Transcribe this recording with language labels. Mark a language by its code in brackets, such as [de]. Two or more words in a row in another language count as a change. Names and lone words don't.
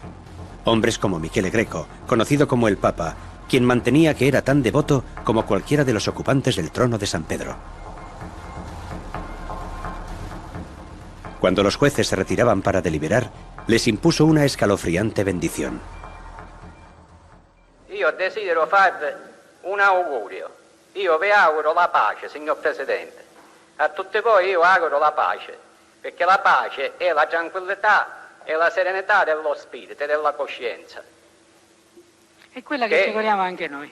[es] Hombres como Michele Greco, conocido como el Papa, quien mantenía que era tan devoto como cualquiera de los ocupantes del trono de San Pedro. Cuando los jueces se retiraban para deliberar, les impuso una escalofriante bendición. [it] Io desidero farvi un augurio. Io vi auguro la pace, signor Presidente. A tutti voi io auguro la pace, perché la pace è la tranquillità e la serenità dello spirito e della coscienza. È quella che ci vogliamo anche noi.